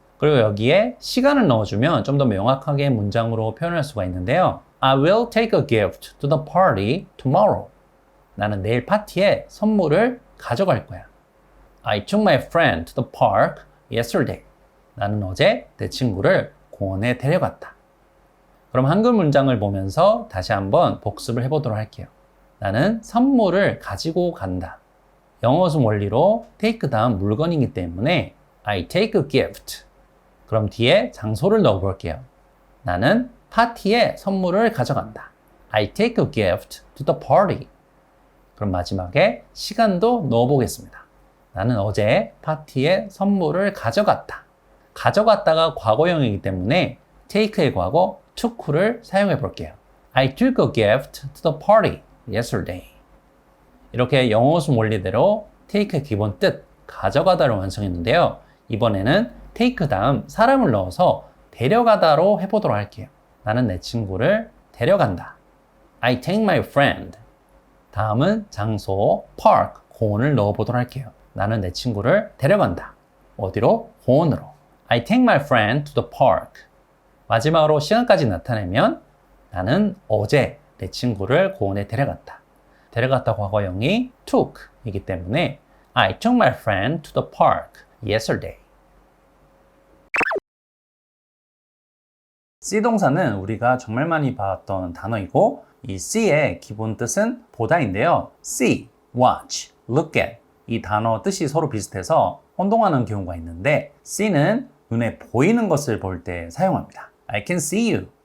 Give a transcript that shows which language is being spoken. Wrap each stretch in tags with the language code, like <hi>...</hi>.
<ko>그리고 여기에 시간을 넣어주면 좀 더 명확하게 문장으로 표현할 수가 있는데요.</ko> <en>I will take a gift to the party tomorrow.</en> <ko>나는 내일 파티에 선물을 가져갈 거야.</ko> <en>I took my friend to the park yesterday.</en> <ko>나는 어제 내 친구를 공원에 데려갔다. 그럼 한글 문장을 보면서 다시 한번 복습을 해보도록 할게요. 나는 선물을 가지고 간다. 영어순 원리로 take 다음 물건이기 때문에</ko> <en>I take a gift.</en> <ko>그럼 뒤에 장소를 넣어볼게요. 나는 파티에 선물을 가져간다.</ko> <en>I take a gift to the party.</en> <ko>그럼 마지막에 시간도 넣어보겠습니다. 나는 어제 파티에 선물을 가져갔다. 가져갔다가 과거형이기 때문에 take의 과거 took를 사용해 볼게요.</ko> <en>I took a gift to the party yesterday.</en> <ko>이렇게 영어순 원리대로 take의 기본 뜻, 가져가다를 완성했는데요. 이번에는 take 다음 사람을 넣어서 데려가다로 해보도록 할게요. 나는 내 친구를 데려간다.</ko> <en>I take my friend.</en> <ko>다음은 장소, park, 공원을 넣어보도록 할게요. 나는 내 친구를 데려간다. 어디로? 공원으로.</ko> <en>I take my friend to the park.</en> <ko>마지막으로 시간까지 나타내면 나는 어제 내 친구를 공원에 데려갔다. 데려갔다 과거형이 took 이기 때문에</ko> <en>I took my friend to the park yesterday.</en> <ko>see 동사는 우리가 정말 많이 봤던 단어이고 이 see의 기본 뜻은 보다인데요. see, watch, look at 이 단어 뜻이 서로 비슷해서 혼동하는 경우가 있는데 see는 눈에 보이는 것을 볼 때 사용합니다.</ko> <en>I can see you.</en>